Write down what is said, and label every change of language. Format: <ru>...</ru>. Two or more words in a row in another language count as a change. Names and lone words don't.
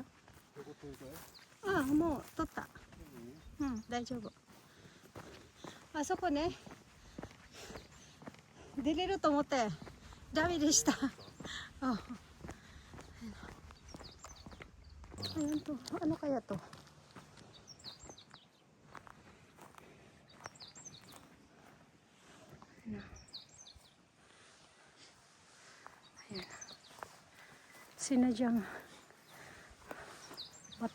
<ja>どこ取るかい？ああ、もう取った。大丈夫。あそこね、出れると思ってダメでした。</ja> <tl>あ、ayan to. Ano kaya to? Ayan. Sinadyang bato.</tl>